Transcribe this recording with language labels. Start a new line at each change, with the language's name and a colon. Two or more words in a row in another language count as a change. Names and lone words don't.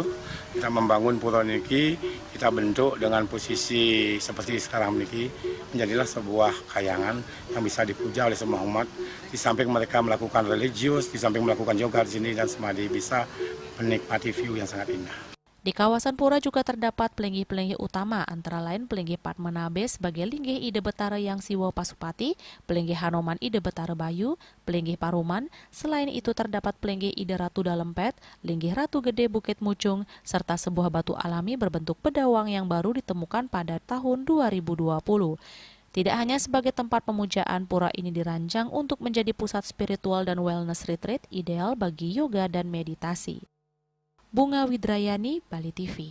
Indonesian: Kita membangun pura niki, kita bentuk dengan posisi seperti sekarang niki, menjadilah sebuah kayangan yang bisa dipuja oleh semua umat. Di samping mereka melakukan religius, di samping melakukan yoga di sini dan semadi bisa menikmati view yang sangat indah. Di kawasan pura juga terdapat pelinggih-pelinggih utama, antara lain pelinggih Padmanabe sebagai linggih Ide Betara yang Siwo Pasupati, pelinggih Hanoman Ide Betara Bayu, pelinggih Paruman. Selain itu terdapat pelinggih Ide Ratu Dalempet, linggih Ratu Gede Bukit Mucung, serta sebuah batu alami berbentuk bedawang yang baru ditemukan pada tahun 2020. Tidak hanya sebagai tempat pemujaan, pura ini dirancang untuk menjadi pusat spiritual dan
English: wellness retreat
Indonesian: ideal bagi yoga dan meditasi. Bunga Widrayani, Bali TV.